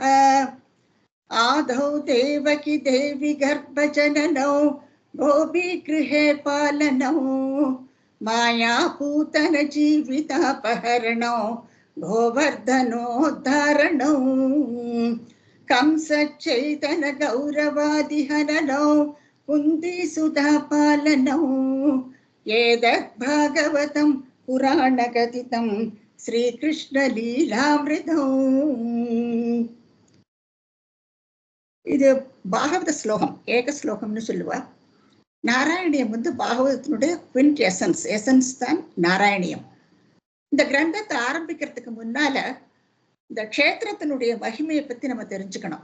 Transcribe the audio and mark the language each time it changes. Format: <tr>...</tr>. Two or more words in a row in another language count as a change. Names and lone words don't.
<sa>आदौ देवकी देवी गर्भजननौ गोपीगृहे पालनौ मायापूतन जीवितापहरणौ गोवर्धनोद्धारणौ कंसचैतन गौरवादिहननौ कुन्तीसुधा पालनौ एतत् भागवतं पुराणकथितं श्रीकृष्णलीलामृतम्।</sa> <ta>இது பாகவத ஸ்லோகம், ஏக ஸ்லோகம்னு சொல்லுவா. நாராயணியம் வந்து பாகவதத்தினுடைய குவிண்ட் எசன்ஸ் தான் நாராயணியம். இந்த கிரந்தத்தை ஆரம்பிக்கிறதுக்கு முன்னால இந்த க்ஷேத்திரத்தினுடைய மகிமையை பத்தி நம்ம தெரிஞ்சுக்கணும்.</ta>